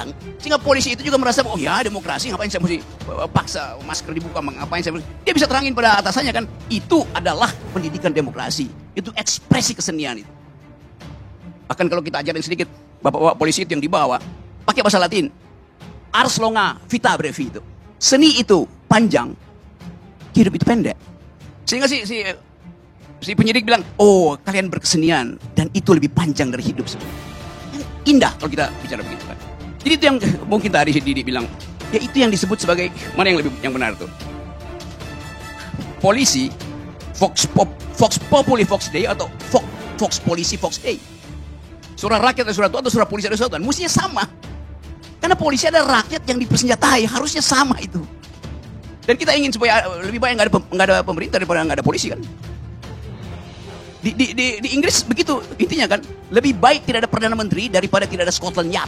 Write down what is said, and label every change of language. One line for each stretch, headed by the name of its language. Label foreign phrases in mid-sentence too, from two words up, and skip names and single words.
Indonesian: Sehingga polisi itu juga merasa, oh ya demokrasi, ngapain saya mesti paksa masker dibuka, ngapain saya mesti. Dia bisa terangin pada atasannya kan, itu adalah pendidikan demokrasi. Itu ekspresi kesenian itu. Bahkan kalau kita ajarin sedikit, bapak-bapak polisi itu yang dibawa, pakai bahasa Latin.
Latin: Ars longa, vita brevi itu.
Indonesian: Seni itu panjang, hidup itu pendek. Sehingga si penyidik bilang, oh kalian berkesenian, dan itu lebih panjang dari hidup sebenarnya. Indah kalau kita bicara begitu kan. Jadi itu yang mungkin tadi si Didi bilang, ya itu yang disebut sebagai, mana yang benar tuh? Polisi,
Latin: Vox Populi Vox Dei, atau Vox Polisi Vox Dei.
Indonesian: Surah rakyat ada surah Tuhan, atau surah polisi ada surah Tuhan. Mestinya sama. Karena polisi ada rakyat yang dipersenjatai, harusnya sama itu. Dan kita ingin supaya lebih baik nggak ada pemerintah daripada nggak ada polisi kan. Di Inggris begitu intinya kan, lebih baik tidak ada perdana menteri daripada tidak ada Scotland Yard.